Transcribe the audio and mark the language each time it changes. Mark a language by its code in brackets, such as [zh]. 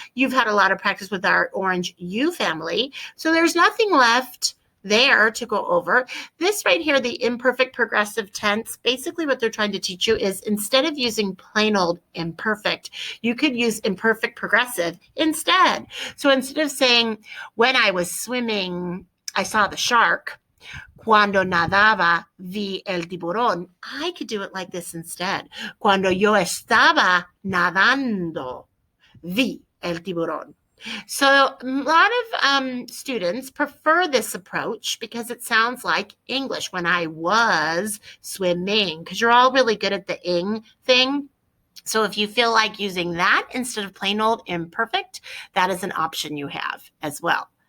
[en] You've had a lot of practice with our orange U family, so there's nothing left there to go over. This right here, the imperfect progressive tense, basically what they're trying to teach you is instead of using plain old imperfect, you could use imperfect progressive instead. So instead of saying, when I was swimming, I saw the shark. [es] Cuando nadaba, vi el tiburón. [en] I could do it like this instead. [es] Cuando yo estaba nadando, vi el tiburón. [en] So a lot of students prefer this approach because it sounds like English, when I was swimming, because you're all really good at the ing thing. So if you feel like using that instead of plain old imperfect, that is an option you have as well.